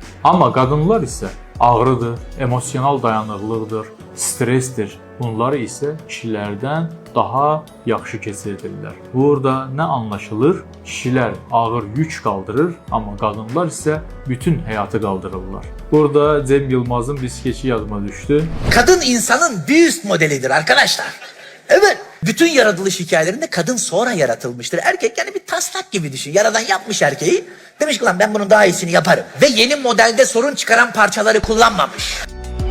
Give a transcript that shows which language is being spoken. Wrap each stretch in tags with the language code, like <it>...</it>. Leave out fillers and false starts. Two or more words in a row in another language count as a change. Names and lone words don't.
<az>Amma qadınlar isə ağrıdır, emosional dayanıqlıqdır, stressdir. Bunları isə kişilərdən daha yaxşı keçirirlər. Burada nə anlaşılır? Kişilər ağır yük qaldırır, amma qadınlar isə bütün həyatı qaldırırlar. Burada Cem Yılmaz'ın bir skeçi yadıma düşdü.</az> <tr>Kadın insanın bir üst modelidir arkadaşlar. Evet. Bütün yaratılış hikayelerinde kadın sonra yaratılmıştır. Erkek yani bir taslak gibi düşün. Yaradan yapmış erkeği. Demiş ki lan ben bunun daha iyisini yaparım. Ve yeni modelde sorun çıkaran parçaları kullanmamış.</tr>